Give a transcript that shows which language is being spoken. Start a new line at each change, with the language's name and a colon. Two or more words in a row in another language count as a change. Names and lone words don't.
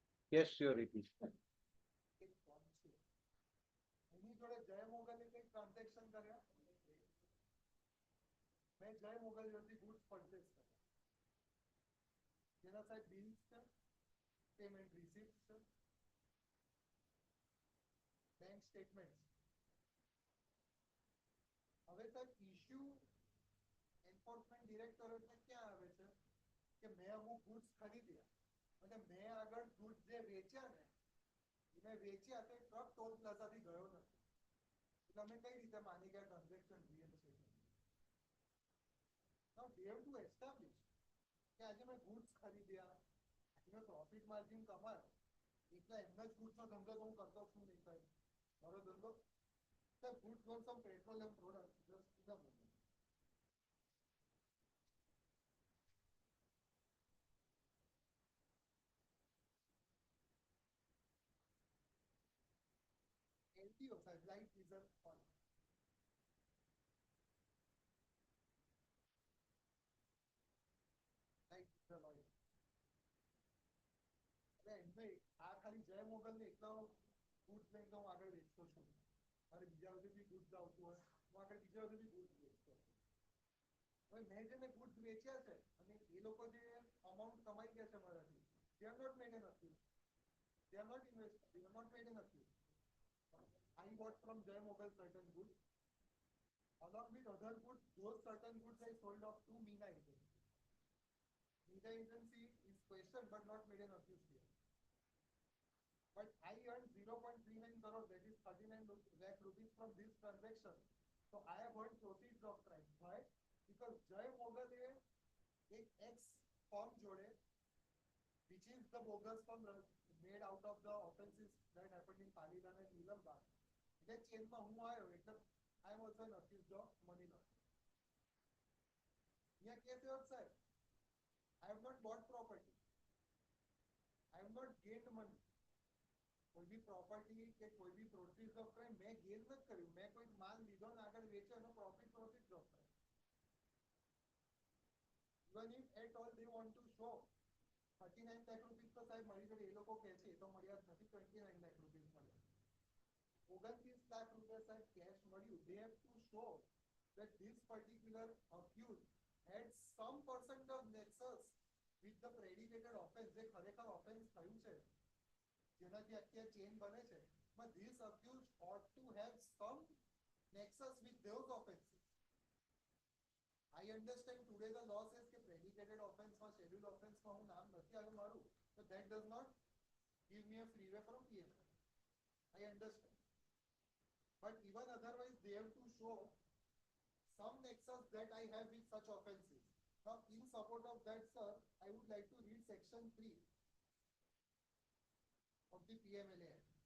English: cash surety.
Gujarati: એની જોડે જય મોગલે કઈ ટ્રાન્ઝેક્શન કર્યા? મેં જય મોગલ જોડેથી
English: goods purchase
Gujarati: કર્યા. જેના સાહેબ bills છે,
English: payment receipts છે, bank statements.
Gujarati: હવે સાહેબ
English: issue enforcement directorate
Gujarati: ને ક્યાં આવે છે કે મેં અમુક goods ખરીદ્યા અને મેં આગળ goods જે વેચ્યા ને મેં વેચ્યા તો ટ્રક ટોલ પ્લાઝાથી ગયો નથી. એટલે અમે કઈ રીતે માની ગયા ટ્રાન્ઝેક્શન રિયલ છે?
English: Now they have to establish
Gujarati: કે આજે મેં goods ખરીદ્યા, આજે મેં
English: profit margin
Gujarati: કમાયો, એટલે એમના જ goods નો ધંધો તો હું કરતો છું નહીં સાહેબ. મારો ધંધો સાહેબ
English: goods for some petroleum product just in a moment. LTO સાહેબ, light diesel oil. Light diesel oil.
Gujarati: એટલે એમને આ ખાલી જય મોગલ ને એકલા goods લઈને તો હું આગળ વેચતો છું. મારે બીજા બધે બી goods આવતું હોય, હું આગળ બીજા બધે બી goods વેચતો. હવે મેં જે મેં goods વેચ્યા છે અને એ લોકો જે amount કમાઈ ગયા છે મારાથી,
English: they are not made an accused. They are not invested. They are not made an accused. I bought from Jay Mogal certain goods. Along with other goods, those certain goods I sold off to Meena Agency. Meena Agency is questioned but not made an accused here. But I earned 0.39 crore, that is 39 lakh rupees from this transaction. So I have earned proceeds of crime. Why? Because Jay Mogal is a ex firm jode, which is the bogus firm made out of the offences that happened in Palidan and Nilambag.
Gujarati: એટલે ચેનમાં હું આવ્યો એટલે
English: I am also an accused of money laundering.
Gujarati: અહીંયા કેસ એવો સાહેબ,
English: I have not bought property. I have not gained money.
Gujarati: કોઈ બી property કે કોઈ બી
English: proceeds of crime
Gujarati: મેં gain નથી કર્યું. મેં કોઈ માલ લીધો ને આગળ વેચ્યો એનો profit
English: proceeds of crime. Even if at all they want to show 39 lakh rupees
Gujarati: તો સાહેબ મળી ગઈ, એ લોકો કહે છે એ તો મળ્યા જ નથી, 29
English: lakh rupees
Gujarati: મળ્યા. 29 lakh rupees સાહેબ cash મળ્યું.
English: They have to show that this particular accused had some percent of nexus with the predicated offense,
Gujarati: જે ખરેખર offense થયું છે, જેનાથી અત્યારે ચેન બને છે.
English: But this accused ought to have some nexus with those offenses. I understand today the law says કે predicated offense માં scheduled offense માં
Gujarati: હું નામ નથી આવ્યું મારું,
English: but that does not give me a freeway from PNL. I understand. But even otherwise they have to show some nexus that I have with such offenses. Now in support of that, sir, I would like to read section 3 of the PMLA Act.